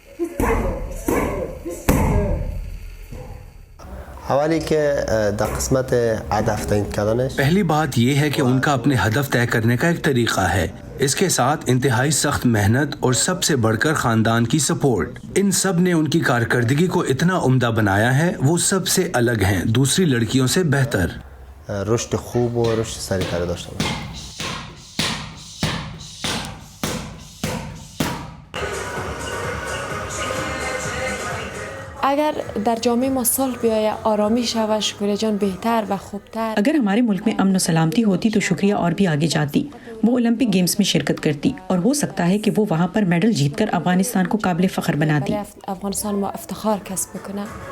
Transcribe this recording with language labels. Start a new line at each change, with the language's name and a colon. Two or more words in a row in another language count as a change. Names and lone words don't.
Urdu: پہلی بات یہ ہے کہ ان کا اپنے ہدف طے کرنے کا ایک طریقہ ہے. اس کے ساتھ انتہائی سخت محنت اور سب سے بڑھ کر خاندان کی سپورٹ. ان سب نے ان کی کارکردگی کو اتنا عمدہ بنایا ہے. وہ سب سے الگ ہیں، دوسری لڑکیوں سے بہتر.
Persian: رشد خوب و رشد سریعتر داشته باشه. اگر در جامعه ما صلح بیاید، آرامی شود، شکریہ جان بهتر و خوبتر.
Urdu: اگر ہمارے ملک میں امن و سلامتی ہوتی تو شکریہ اور بھی آگے جاتی. وہ اولمپک گیمز میں شرکت کرتی اور ہو سکتا ہے کہ وہ وہاں پر میڈل جیت کر افغانستان کو قابل فخر بناتی.
Persian: افغانستان ما افتخار کسب بکنه.